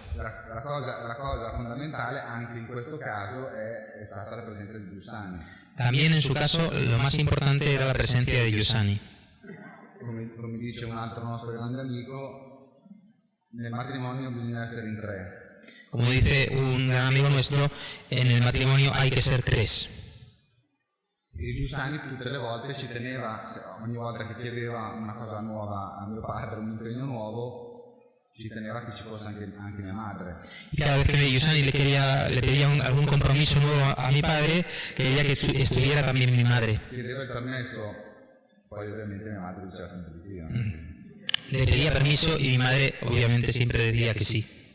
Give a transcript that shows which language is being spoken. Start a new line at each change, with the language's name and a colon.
Italian: La cosa fondamentale anche in questo caso è stata la presenza di Giussani.
Spanish: También en su caso lo más importante era la presencia de Giussani.
Italian: Come dice un altro nostro grande amico, nel matrimonio bisogna essere in 3.
Spanish: Como dice un gran amigo nuestro, en el matrimonio hay que ser 3.
Italian: E Giussani tutte le volte ci teneva, ogni volta che chiedeva una cosa nuova a mio padre, un impegno nuovo, ci teneva che ci fosse anche mia madre.
Spanish: Y cada vez que Giussani le pedía algún compromiso nuevo a mi padre, quería que estuviera también mi madre.
Italian: Chiedeva il permesso, poi ovviamente mia madre diceva sempre di sì. No?
Spanish: Le pedía permiso y mi madre obviamente siempre decía que sí.